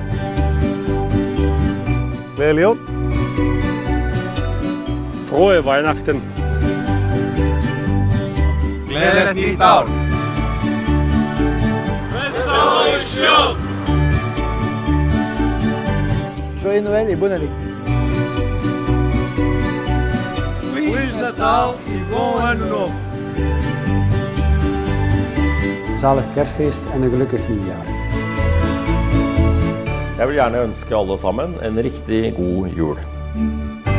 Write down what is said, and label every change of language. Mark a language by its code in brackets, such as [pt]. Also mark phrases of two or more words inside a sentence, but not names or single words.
[no] Gledelig jul! [de] Frohe Weihnachten! [no] Gledet nyttår! [fr] Joyeux Noël et bonne année! [pt] Feliz Natal e bom ano novo! [nl] Zalig kerstfeest en een gelukkig nieuwjaar. [no] Jeg vil gjerne ønske alle sammen en riktig god jul.